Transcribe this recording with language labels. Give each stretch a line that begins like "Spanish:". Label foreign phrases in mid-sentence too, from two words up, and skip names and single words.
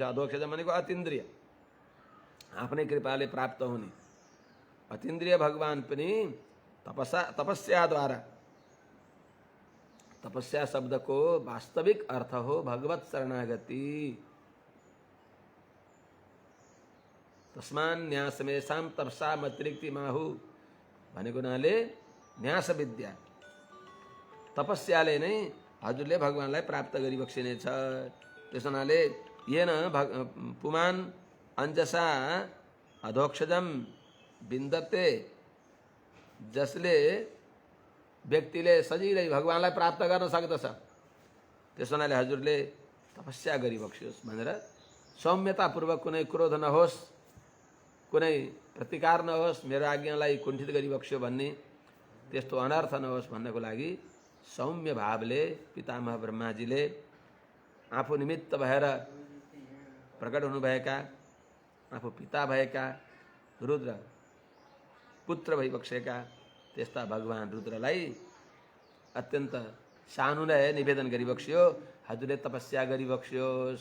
Nepali: अधोक्षजम भनेको अतीन्द्रिय, आफ्नै कृपाले प्राप्त हुने अतीन्द्रिय भगवान पनि तपस्याद्वारा, तपस्या शब्दको वास्तविक अर्थ हो भगवत शरणागति।
Sanskrit: तस्मान न्यासमेषां तपसाम् अतिरिक्ति माहु
Nepali: भनेको हुनाले न्यास विद्या तपस्याले नै हजुरले भगवानलाई प्राप्त गरिबक्सिनेछ। त्यस हुनाले
Sanskrit: येन पुमान अंजसा अधोक्षजम विन्दते,
Nepali: जसले व्यक्तिले सजिलै भगवानलाई प्राप्त गर्न सक्दछ। त्यस हुनाले हजुरले तपस्या गरिबक्सियोस् भनेर सौम्यतापूर्वक कुनै क्रोध नहोस्, कुनै प्रतिकार नहोस्, मेरो आज्ञालाई कुण्ठित गरिबक्स्यो भन्ने त्यस्तो अनर्थ नहोस् भन्नको लागि सौम्य भावले पितामह ब्रह्माजीले आफू निमित्त भएर प्रकट हुनुभएका, आफू पिता भएका रुद्र पुत्र भइबक्सेका त्यस्ता भगवान रुद्रलाई अत्यन्त सानुनय निवेदन गरिबक्स्यो, हजुरले तपस्या गरिबक्स्योस्।